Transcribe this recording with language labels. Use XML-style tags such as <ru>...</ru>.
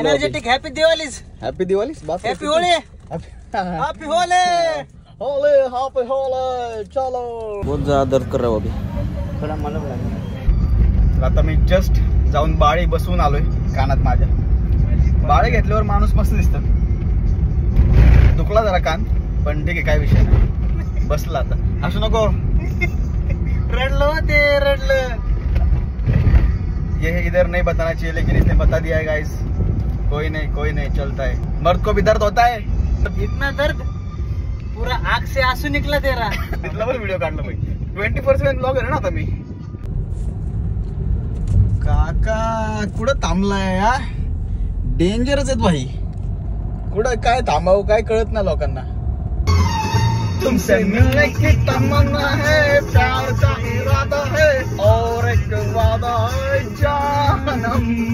<en>Energetic, happy Diwalis. Happy Diwalis, बात happy Holi, happy Holi, Holi, happy Holi.</en> <hi>चलो, बहुत ज्यादा दर्द कर रहा है अभी, थोड़ा मला</hi> <mr>तर आता मी जस्ट जाऊन बाळी बसवून आलोय कानात माझ्या। बाळे घेतल्यावर माणूस मस्त दिसतं, दुखला जरा कान पण ठीक आहे, काय विषय नाही, बसला आता। असू नको, रडलं ते रडलं।</mr> <hi>ये इधर नहीं बताना चाहिए लेकिन इसने बता दिया है गाइस। कोई नहीं चलता है, मर्द को भी दर्द होता है। इतना दर्द, पूरा आंख से आंसू निकला तेरा।</hi> <mr>तिथला पण व्हिडिओ काढला भाई, 24/7 ब्लॉग आहे ना आता मी। काका कुठं थांबलाय यार, डेंजरच आहेत भाई, कुठं काय थांबावं काय कळत नाही लोकांना।</mr> <hi>तुमसे मिलने की तमन्ना है, प्यार का इरादा है, और एक वादा है जानम।</hi>